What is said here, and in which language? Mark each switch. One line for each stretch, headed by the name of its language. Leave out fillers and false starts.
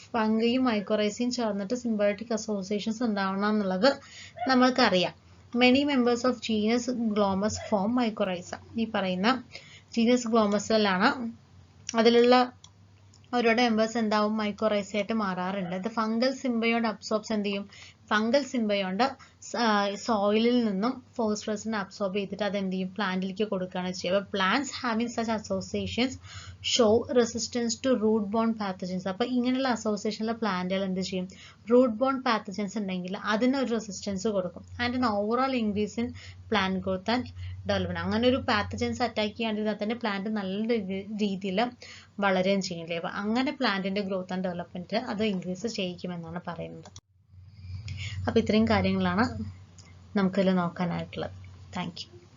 Malayalam: ഫംഗയും മൈക്കോറൈസയും ചേർന്നിട്ട് symbiotic associations ഉണ്ടാവണം എന്നുള്ളത് നമ്മൾക്കറിയാം.
English: Many members of genus Glomus form mycorrhiza.
Malayalam: ഈ പറയുന്ന genus Glomusലാണ് അതിലുള്ള ഓരോടെ മെമ്പേഴ്സ് എന്താവും? മൈക്കോറൈസ ആയിട്ട് മാറാറുണ്ട്.
English: The fungal symbiont absorbs
Malayalam: എന്ത് ചെയ്യും? ഫംഗൽ സിംബയോണ്ട് സോയിലിൽ നിന്നും ഫോസ്ഫറസിനെ അബ്സോർബ് ചെയ്തിട്ട് അത് എന്ത് ചെയ്യും, പ്ലാന്റിലേക്ക് കൊടുക്കുകയാണ് ചെയ്യുക.
English: അപ്പോൾ plants having such associations show resistance to root borne pathogens.
Malayalam: അപ്പോൾ ഇങ്ങനെയുള്ള അസോസിയേഷനിലെ പ്ലാന്റുകൾ എന്ത് ചെയ്യും, റൂട്ട് ബോൺ പാത്തജൻസ് ഉണ്ടെങ്കിൽ അതിനൊരു റെസിസ്റ്റൻസ് കൊടുക്കും.
English: And an overall increase in plant growth and development.
Malayalam: അങ്ങനെ ഒരു പാത്തജൻസ് അറ്റാക്ക് ചെയ്യാണ്ടിരുന്നാൽ തന്നെ പ്ലാന്റ് നല്ല രീതിയിൽ വളരുകയും ചെയ്യില്ലേ. അപ്പോൾ അങ്ങനെ പ്ലാന്റിന്റെ ഗ്രോത്ത് ആൻഡ് ഡെവലപ്മെന്റ് അത് ഇൻക്രീസ് ചെയ്യിക്കുമെന്നാണ് പറയുന്നത്. അപ്പോൾ ഇത്രയും കാര്യങ്ങളാണ് നമുക്കിതിൽ നോക്കാനായിട്ടുള്ളത്. Thank you.